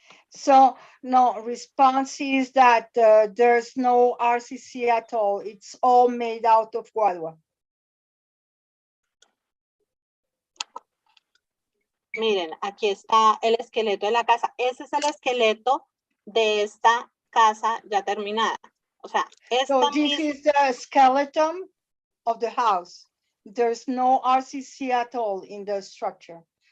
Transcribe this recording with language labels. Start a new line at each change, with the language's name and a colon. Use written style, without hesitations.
English: So no, response is that there's no RCC at all. It's all made out of guadua.
Spanish: Miren, aquí está el esqueleto de la casa. Ese es el esqueleto de esta casa ya terminada. O sea,
English: So
Spanish: esta
English: this
Spanish: misma,
English: is the skeleton of the house. There's no RCC at all in the structure.